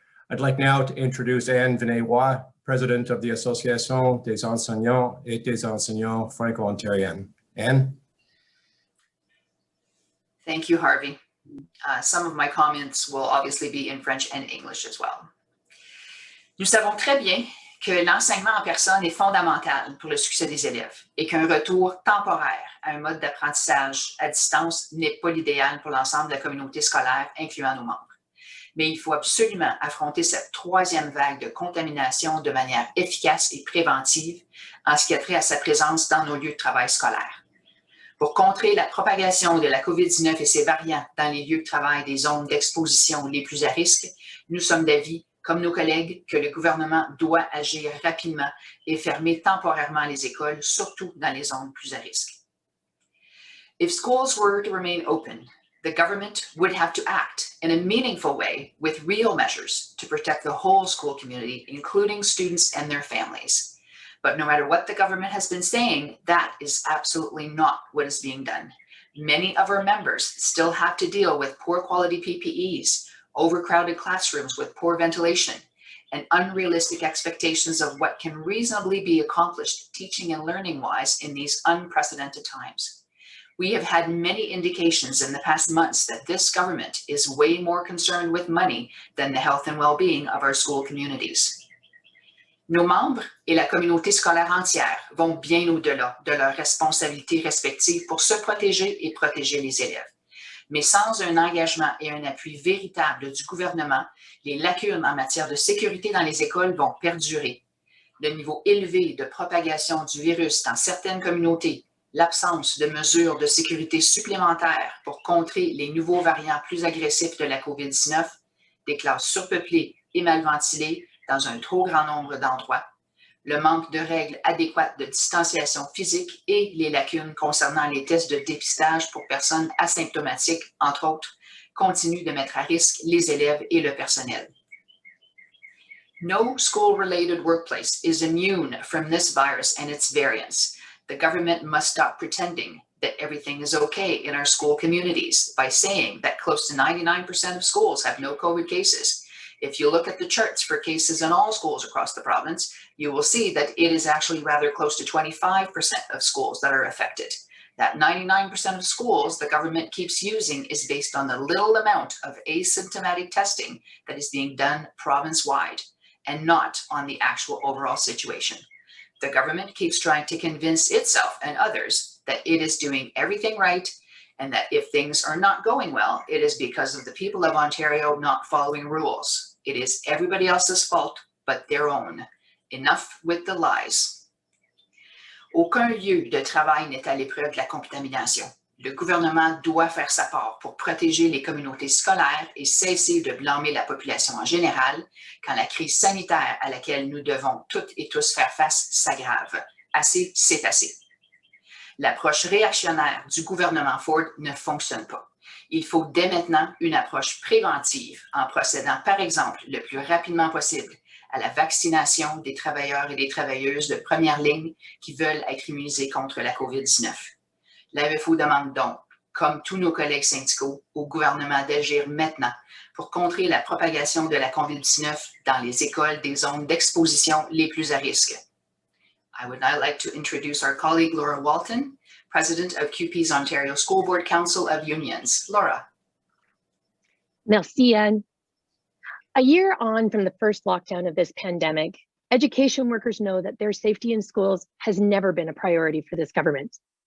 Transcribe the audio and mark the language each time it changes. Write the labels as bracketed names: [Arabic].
[English] I'd like now to introduce Anne Vinay-Roy, President of the Association des enseignants et des enseignants franco-ontariens. Anne? Thank you, Harvey. Some of my comments will obviously be in French and English as well. [French] Nous savons très bien que l'enseignement en personne est fondamental pour le succès des élèves et qu'un retour temporaire à un mode d'apprentissage à distance n'est pas l'idéal pour l'ensemble de la communauté scolaire, incluant nos membres. Mais il faut absolument affronter cette troisième vague de contamination de manière efficace et préventive en ce qui a trait à sa présence dans nos lieux de travail scolaires. Pour contrer la propagation de la COVID-19 et ses variants dans les lieux de travail des zones d'exposition les plus à risque, nous sommes d'avis, comme nos collègues, que le gouvernement doit agir rapidement et fermer temporairement les écoles, surtout dans les zones plus à risque. [English] If schools were to remain open, the government would have to act in a meaningful way with real measures to protect the whole school community, including students and their families. But no matter what the government has been saying, that is absolutely not what is being done. Many of our members still have to deal with poor quality PPEs, overcrowded classrooms with poor ventilation, and unrealistic expectations of what can reasonably be accomplished teaching and learning-wise in these unprecedented times. We have had many indications in the past months that this government is way more concerned with money than the health and well-being of our school communities. [French] Nos membres et la communauté scolaire entière vont bien au-delà de leurs responsabilités respectives pour se protéger et protéger les élèves. Mais sans un engagement et un appui véritable du gouvernement, les lacunes en matière de sécurité dans les écoles vont perdurer. Le niveau élevé de propagation du virus dans certaines communautés, l'absence de mesures de sécurité supplémentaires pour contrer les nouveaux variants plus agressifs de la COVID-19, des classes surpeuplées et mal ventilées dans un trop grand nombre d'endroits, le manque de règles adéquates de distanciation physique et les lacunes concernant les tests de dépistage pour personnes asymptomatiques, entre autres, continuent de mettre à risque les élèves et le personnel. [English] No school-related workplace is immune from this virus and its variants. The government must stop pretending that everything is okay in our school communities by saying that close to 99% of schools have no COVID cases. If you look at the charts for cases in all schools across the province, you will see that it is actually rather close to 25% of schools that are affected. That 99% of schools the government keeps using is based on the little amount of asymptomatic testing that is being done province-wide and not on the actual overall situation. The government keeps trying to convince itself and others that it is doing everything right and that if things are not going well, it is because of the people of Ontario not following rules. It is everybody else's fault but their own. Enough with the lies. [French] Aucun lieu de travail n'est à l'épreuve de la contamination. Le gouvernement doit faire sa part pour protéger les communautés scolaires et cesser de blâmer la population en général quand la crise sanitaire à laquelle nous devons toutes et tous faire face s'aggrave. Assez, c'est assez. L'approche réactionnaire du gouvernement Ford ne fonctionne pas. Il faut dès maintenant une approche préventive en procédant par exemple le plus rapidement possible à la vaccination des travailleurs et des travailleuses de première ligne qui veulent être immunisés contre la COVID-19. L'AEFO demande donc, comme tous nos collègues syndicaux, au gouvernement d'agir maintenant pour contrer la propagation de la COVID-19 dans les écoles des zones d'exposition les plus à risque. [English] I would now like to introduce our colleague Laura Walton, President of CUPE's Ontario School Board Council of Unions. Laura. [French] Merci, Anne. [English] A year on from the first lockdown of this pandemic, education workers know that their safety in schools has never been a priority for this government.